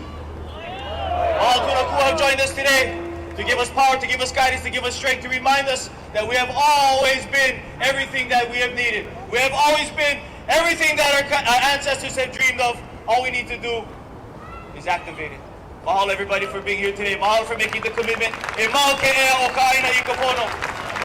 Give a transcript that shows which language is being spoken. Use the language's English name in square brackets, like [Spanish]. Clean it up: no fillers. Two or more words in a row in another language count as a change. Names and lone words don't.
[English] All who have joined us today to give us power, to give us guidance, to give us strength, to remind us that we have always been everything that we have needed. We have always been everything that our ancestors have dreamed of. All we need to do is activate it. Mahalo everybody for being here today. Mahalo for making the commitment. [Hawaiian] E mau ke ea o ka aina I ka pono.